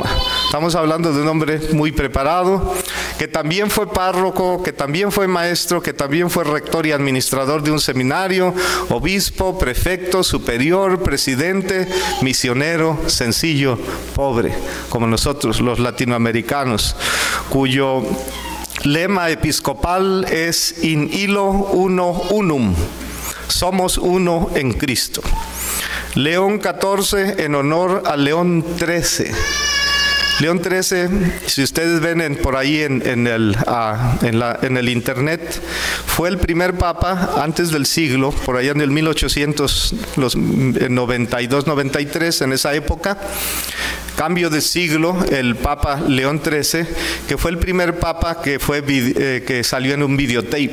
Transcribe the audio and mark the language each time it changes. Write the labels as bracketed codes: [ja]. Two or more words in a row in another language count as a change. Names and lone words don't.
[es] Estamos hablando de un hombre muy preparado, que también fue párroco, que también fue maestro, que también fue rector y administrador de un seminario, obispo, prefecto, superior, presidente, misionero, sencillo, pobre, como nosotros los latinoamericanos, cuyo lema episcopal es [la] In illo uno unum, [es] somos uno en Cristo. León XIV en honor a León XIII. León XIII, si ustedes ven por ahí en el internet, fue el primer papa antes del siglo, por allá en el 1892-93, en esa época, cambio de siglo, el Papa León XIII, que fue el primer papa que salió en un videotape.